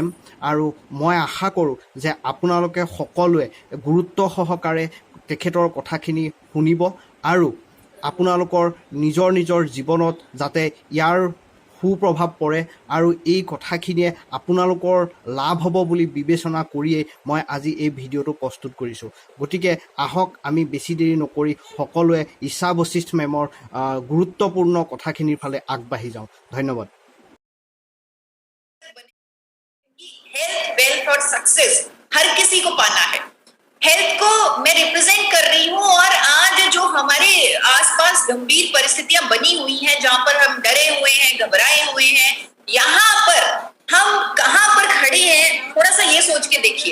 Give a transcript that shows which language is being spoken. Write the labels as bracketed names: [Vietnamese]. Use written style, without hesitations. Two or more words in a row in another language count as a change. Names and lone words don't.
[Assamese] আৰু মই আশা কৰোঁ যে আপোনালোকে সকলোৱে গুৰুত্ব সহকাৰে তেখেতৰ কথাখিনি শুনিব আৰু আপোনালোকৰ নিজৰ নিজৰ জীৱনত যাতে ইয়াৰ সুপ্ৰভাৱ পৰে আৰু এই কথাখিনিয়ে আপোনালোকৰ লাভ হ'ব বুলি বিবেচনা কৰিয়েই মই আজি এই ভিডিঅ'টো প্ৰস্তুত কৰিছোঁ। গতিকে আহক আমি বেছি দেৰি নকৰি সকলোৱে ঈশা বশিষ্ঠ মেমৰ গুৰুত্বপূৰ্ণ কথাখিনিৰ ফালে আগবাঢ়ি যাওঁ। ধন্যবাদ। [English] health wealth [Hindi] और सक्सेस हर किसी को पाना है। हेल्थ को मैं रिप्रेजेंट कर रही हूँ और आज जो हमारे आसपास गंभीर परिस्थितियां बनी हुई हैं, जहां पर हम डरे हुए हैं, घबराए हुए हैं, यहाँ पर हम कहाँ पर खड़े हैं, थोड़ा सा ये सोच के देखिए।